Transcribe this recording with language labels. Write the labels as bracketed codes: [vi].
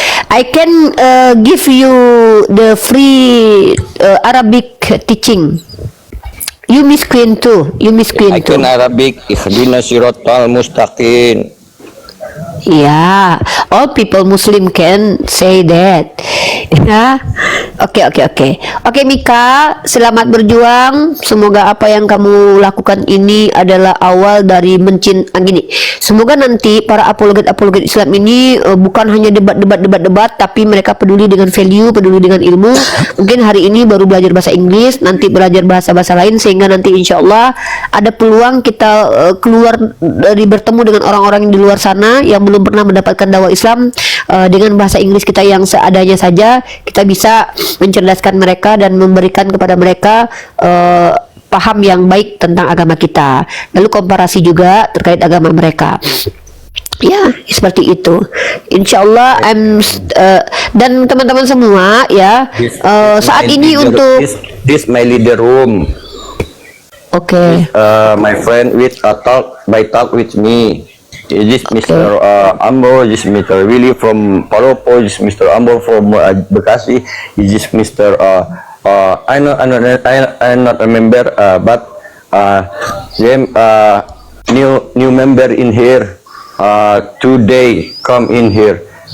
[en] I can give you the free Arabic teaching. You Miss Queen too. I can Arabic. [ar] Ihdina siratal mustaqim. [en] Yeah, all people Muslim can say that. [id] Ya, oke, Mika, selamat berjuang. Semoga apa yang kamu lakukan ini adalah awal dari gini. Semoga nanti para apologet Islam ini bukan hanya debat, tapi mereka peduli dengan value, peduli dengan ilmu. Mungkin hari ini baru belajar bahasa Inggris, nanti belajar bahasa-bahasa lain sehingga nanti insya Allah ada peluang kita keluar dari bertemu dengan orang-orang yang di luar sana yang belum pernah mendapatkan dakwah Islam, dengan bahasa Inggris kita yang seadanya saja kita bisa mencerdaskan mereka dan memberikan kepada mereka paham yang baik tentang agama kita, lalu komparasi juga terkait agama mereka. Ya, seperti itu. Insyaallah dan teman-teman semua ya, saat ini untuk [en] this my leader room. Oke. My friend with talk with me. This Mr. Ambo, this Mr. Willy from Palopo, this Mr. Ambo from Bekasi, this Mr. I not remember, but them new member in here today come in here.